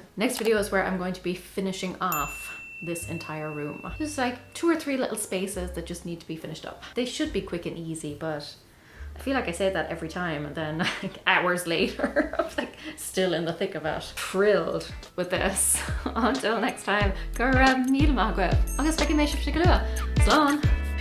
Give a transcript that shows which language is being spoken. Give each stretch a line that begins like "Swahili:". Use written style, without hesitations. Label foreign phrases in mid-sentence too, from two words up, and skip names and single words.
English: Next video is where I'm going to be finishing off this entire room. There's like 2 or 3 little spaces that just need to be finished up. They should be quick and easy, but I feel like I say that every time, and then like hours later, I'm like still in the thick of it. Thrilled with this. Until next time,
Irish: go míle maith. Agus feici mé sibh go luath. Slán.